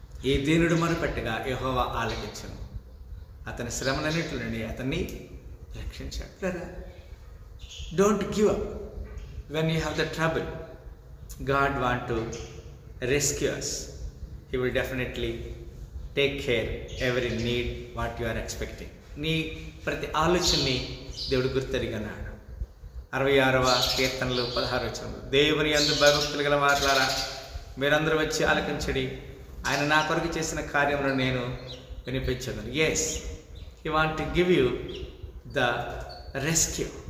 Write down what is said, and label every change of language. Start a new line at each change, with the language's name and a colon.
Telugu: ఈ దీనుడు మొరపెట్టగా యెహోవా ఆలకించెను, అతని శ్రమలన్నింటి నుండి అతన్ని రక్షించాడు.
English: Don't give up when you have the trouble. God want to rescue us. He will definitely take care every need what you are expecting.
Telugu: నీ ప్రతి ఆలోచనని దేవుడు గుర్తెరిగన్నాడు. 66వ కీర్తనలు 16 వచనం. దేవుని యందు భయభక్తులు గల వారులారా, మీరందరూ వచ్చి ఆలకించడి, ఆయన నా కొరకు చేసిన కార్యములను నేను వినిపించను.
English: Yes, he want to give you the rescue.